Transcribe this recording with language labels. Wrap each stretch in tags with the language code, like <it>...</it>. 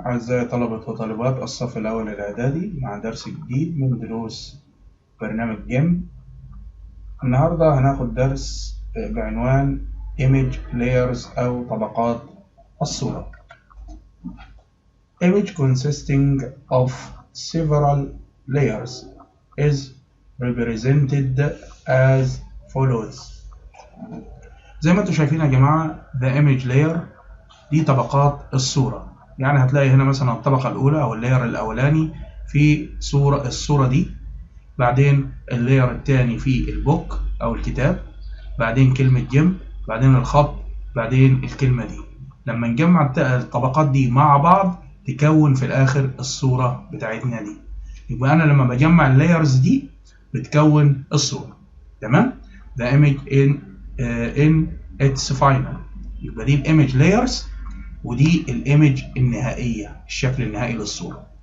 <ar>أعزائي طلبة وطالبات الصف الأول الإعدادي مع درس جديد من دروس برنامج جيم. النهاردة هناخد درس بعنوان</ar> <en>Image Layers</en> <ar>أو طبقات الصورة.</ar> <en>Image consisting of several layers is represented as follows.</en> <ar>زي ما انتم شايفين يا جماعة</ar> <en>the image layer</en> <ar>دي طبقات الصورة. يعني هتلاقي هنا مثلا الطبقة الأولى أو اللاير الأولاني في الصورة دي، بعدين اللاير الثاني في البوك أو الكتاب، بعدين كلمة جيم، بعدين الخط، بعدين الكلمة دي. لما نجمع الطبقات دي مع بعض تكون في الآخر الصورة بتاعتنا دي. يبقى أنا لما بجمع اللايرز دي بتكون الصورة. تمام؟</ar> <en>The image in its final.</en> <ar>يبقى دي الإيمج لايرز ودي الايمج النهائيه، الشكل النهائي للصوره.</ar>